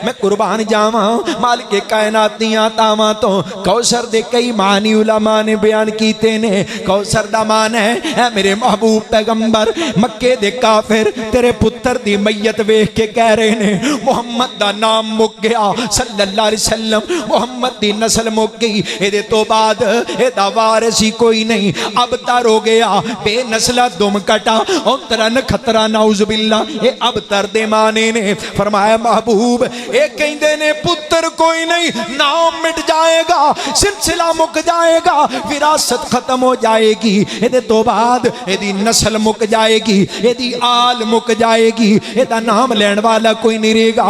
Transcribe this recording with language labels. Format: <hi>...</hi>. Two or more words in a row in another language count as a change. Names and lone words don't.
<pa>میں قربان جاوا مالک کائنات دیاں تاواں تو کوثر دے کئی معانی علما نے بیان کیتے نے. کوثر دا معنی ہے میرے محبوب پیغمبر، مکے دے کافر تیرے پتر دی میت ویکھ کے کہہ رہے نے محمد دا نام مک گیا</pa> <ar>صلی اللہ علیہ وسلم,</ar> <pa>محمد دی نسل مک گئی، ایدے تو بعد ایدا وارث ہی کوئی نہیں، ابتر ہو گیا بے نسلا دم کٹا اوترن خطرہ</pa> <ar>نعوذ بالله.</ar> <pa>اے ابتر دے معنے نے فرمایا محبوب یہ کہتے نے پتر کوئی نہیں، نام مٹ جائے گا، سلسلہ مک جائے گا، وراثت ختم ہو جائے گی، ایدے تو بعد ایدی نسل مک جائے گی، ایدی آل مک جائے گی، ایدا نام لینے والا کوئی نہیں رہے گا.</pa>